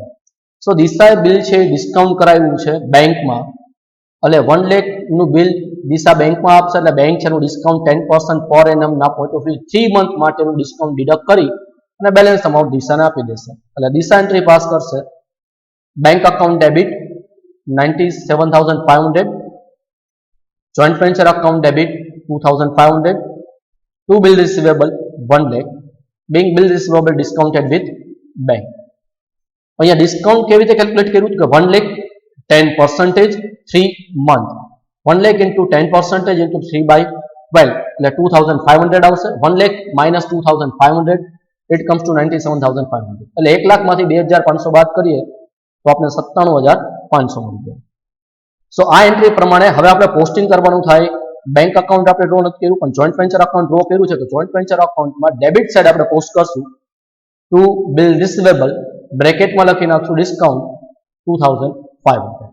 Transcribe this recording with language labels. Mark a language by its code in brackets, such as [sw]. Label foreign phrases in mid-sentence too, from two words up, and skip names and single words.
[gu] સો દિશાએ બિલ છે ડિસ્કાઉન્ટ કરાવ્યું છે બેંકમાં એટલે 1 લાખ નું બિલ દિશા બેંકમાં આપશે એટલે બેંક છે એનું ડિસ્કાઉન્ટ 10% પર એનમ ના [en] point of view [gu] 3 મંથ માટેનું [en] discount deduct [gu] કરી અને [en] balance amount [gu] દિશાને આપી દેશે. [en] એટલે દિશા entry pass કરશે bank account debit 97,500 joint venture account debit 2,500 to bill receivable 1 lakh being bill receivable discounted with bank. [gu] અહીંયા ડિસ્કાઉન્ટ કેવી રીતે કેલ્ક્યુલેટ કર્યું કે 1 લાખ 10% 3 મંથ 1 લાખ [en] into 10% into 3 by 12 [gu] એટલે 2,500 આવશે. 1 લાખ minus 2,500 [en] it comes to [gu] 97,500 એટલે 1 લાખ માંથી 2,500 બાદ કરીએ તો આપણે 97,500 મળી જાય. સો આ એન્ટ્રી પ્રમાણે હવે આપણે પોસ્ટિંગ કરવાનું થાય. [en] bank account [gu] આપણે ડ્રો નથી કર્યું પણ [en] joint venture account draw [gu] કર્યું છે તો [en] joint venture accountમાં debit side [gu] આપણે પોસ્ટ કરશું [en] to bill receivable bracketમાં [gu] લખી નાખશું ડિસ્કાઉન્ટ 2,500.